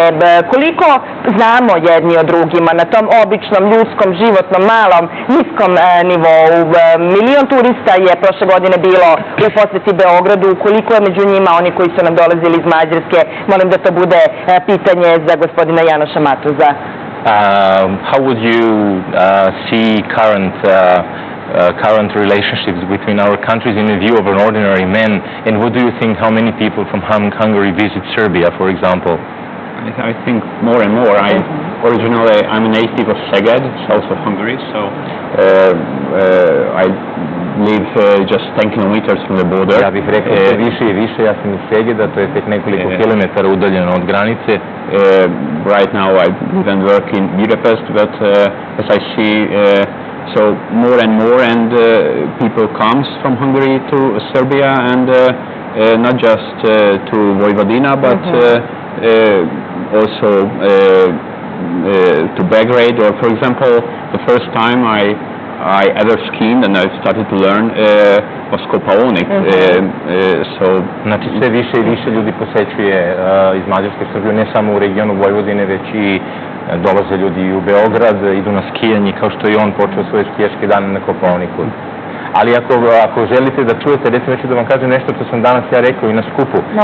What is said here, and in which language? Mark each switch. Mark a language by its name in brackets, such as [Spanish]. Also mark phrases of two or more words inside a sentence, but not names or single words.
[Serbian] Koliko znamo jedni o drugima na tom običnom, ljudskom, životnom, malom, niskom nivou? 1 milion turista je prošle godine bilo u poseti Beogradu. Koliko je među njima oni koji su nam dolazili iz Mađarske? Molim da to bude pitanje za gospodina Janoša Matuza. [English] How would you see current relationships between our countries in the view of an ordinary man, and what do you think, how many people from Hungary visit Serbia, for example? I think more and more. Originally, I'm a native of Szeged, south of Hungary, so I live just 10 kilometers from the border. [Serbian] Ja bih rekao da više i više, ja sam iz Segeda, to je tek nekoliko kilometara udaljeno od granice. [English] Right now I live and work in Budapest, but as I see, so more and more, and people comes from Hungary to Serbia, and not just to Vojvodina, but also to Belgrade. Or, for example, the first time I ever skied and I started to learn was Kopaonik. [Serbian] Znači sve više i više ljudi posećuje iz Mađarske Srbiju, ne samo u regionu Vojvodine, već i dolaze ljudi u Beograd, idu na skijanje, kao što je on počeo svoje skijaške dane na Kopaoniku. Ali ako želite da čujete, recimo ću da vam kažem nešto što sam danas ja rekao i na skupu.